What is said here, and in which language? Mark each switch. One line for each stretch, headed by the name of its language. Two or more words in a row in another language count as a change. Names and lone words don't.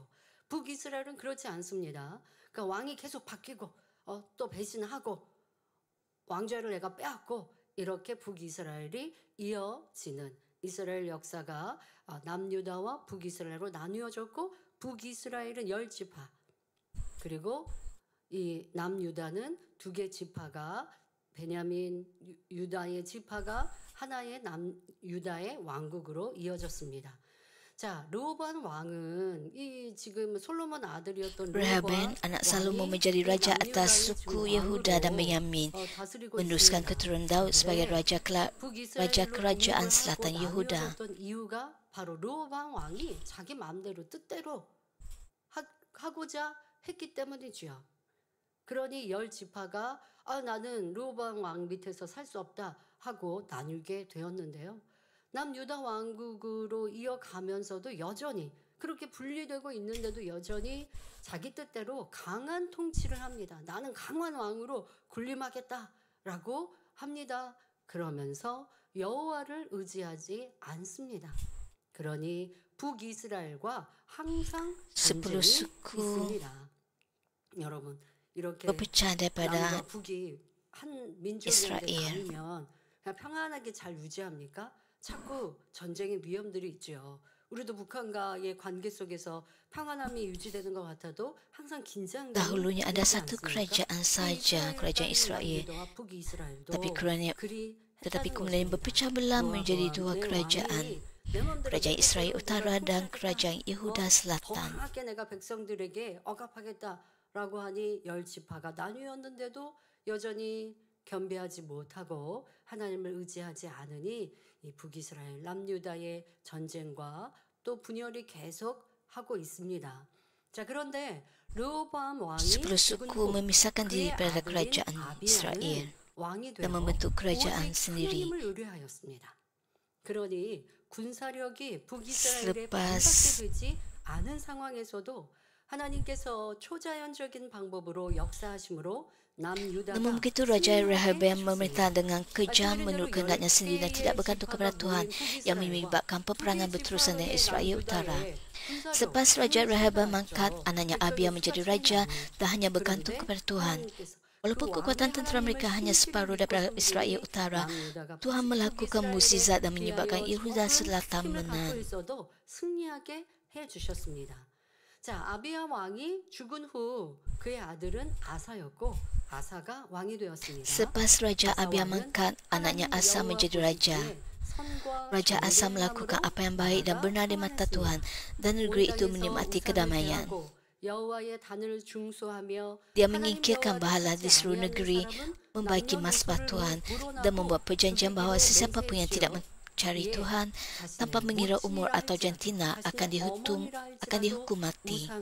Korean: 북이스라엘은 그렇지 않습니다. 그러니까 왕이 계속 바뀌고 또 배신하고 왕좌를 내가 빼앗고 이렇게 북이스라엘이 이어지는 이스라엘 역사가 남유다와 북이스라엘로 나뉘어졌고 북이스라엘은 10지파 그리고 이 남유다는 2개 지파가 베냐민 유다의 지파가 하나의 남유다의 왕국으로 이어졌습니다. 자, 르호보암 왕은 이 지금 솔로몬 아들이었던
Malay: Rehabeam, anak Salomo, menjadi raja atas suku Yehuda dan Benyamin, meneruskan keturunan Daud sebagai raja kerajaan selatan Yehuda.
Korean: 이유가 바로 르호보암 왕이 자기 마음대로 뜻대로 하고자 했기 때문이지요. 그러니 10지파가 나는 르호보암 왕 밑에서 살 수 없다 하고 나뉘게 되었는데요. 남유다 왕국으로 이어가면서도 여전히 그렇게 분리되고 있는데도 여전히 자기 뜻대로 강한 통치를 합니다. 나는 강한 왕으로 군림하겠다라고 합니다. 그러면서 여호와를 의지하지 않습니다. 그러니 북이스라엘과 항상 전쟁이
Malay: 10 suku
Korean: 있습니다. 여러분 이렇게
Malay: berpecah daripada
Korean: 남과 북이 한 민족인데
Malay: Israel.
Korean: 가면 그냥 평안하게 잘 유지합니까? 자꾸 전쟁의 위험들이 있죠. 우리도 북한과의 관계 속에서 평안함이 유지되는 것 같아도 항상 긴장감이
Malay: Dahulunya ada
Korean: 있지
Malay: satu
Korean: 않습니까?
Malay: kerajaan saja, kerajaan Israel. Tapi kerana tetapi kemudian berpecah belah menjadi dua kerajaan, kerajaan Israel Utara dan kerajaan Yehuda
Korean: 더
Malay: Selatan.
Korean: 강하게 내가 백성들에게 억압하겠다라고 하니 열 지파가 나뉘었는데도 여전히 겸비하지 못하고 하나님을 의지하지 않으니 이 북이스라엘 남유다의 전쟁과 또 분열이 계속 하고 있습니다. 자, 그런데 르호보암 왕이
Malay: 10
Korean: 죽은
Malay: suku
Korean: 후
Malay: memisahkan
Korean: 그의
Malay: diri pada
Korean: 아들인
Malay: kerajaan Israel
Korean: 아비야는 왕이 되어
Malay: dan membentuk kerajaan
Korean: 오직
Malay: sendiri.
Korean: 하나님을 의뢰하였습니다. 그러니 군사력이 북이스라엘에
Malay: Selepas
Korean: 반밖에 되지 않은 상황에서도 하나님께서 초자연적인 방법으로 역사하심으로 남유다가
Malay: Namun begitu Raja
Korean: 승리하게
Malay: Rehoboam
Korean: 하셨습니다.
Malay: memerintah dengan kejam
Korean: 말씀
Malay: menurut
Korean: 그대로
Malay: kehendaknya sendiri dan
Korean: 10개의
Malay: tidak bergantung kepada
Korean: 지파가
Malay: Tuhan
Korean: 모인
Malay: yang
Korean: 북이스라엘과
Malay: menyebabkan peperangan berterusan dengan
Korean: 북이
Malay: Israel
Korean: 지파의
Malay: Utara.
Korean: 남유다의 군사력
Malay: Selepas Raja Rehoboam
Korean: 승리가
Malay: mengangkat
Korean: 났죠.
Malay: anaknya
Korean: 백성의
Malay: Abia
Korean: 수가
Malay: menjadi
Korean: 차이
Malay: raja
Korean: 나니.
Malay: dan hanya bergantung
Korean: 그런데
Malay: kepada Tuhan.
Korean: 하나님께서
Malay: Walaupun
Korean: 그
Malay: kekuatan
Korean: 왕의
Malay: tentera mereka
Korean: 하나님의
Malay: hanya
Korean: 신실을
Malay: separuh
Korean: 믿고
Malay: daripada
Korean: 섬기니
Malay: Israel Utara,
Korean: 남유다가
Malay: Tuhan melakukan mukjizat dan menyebabkan Yehuda
Korean: 위하여
Malay: Selatan
Korean: 힘을 갖고
Malay: menang.
Korean: 있어도 승리하게 해 주셨습니다. 자, 아비야 왕이 죽은 후 그의 아들은 아사였고 아사가 왕이 되었습니다.
Malay: Selepas Raja Abia mengangkat anaknya Asa menjadi raja, Raja Asa melakukan apa yang baik dan benar di mata Tuhan dan negeri itu menikmati kedamaian. Dia menyingkirkan bahala di seluruh negeri, membaiki masbah Tuhan dan membuat perjanjian bahawa sesiapa pun yang tidak mencari Tuhan tanpa mengira umur atau jantina akan dihukum mati.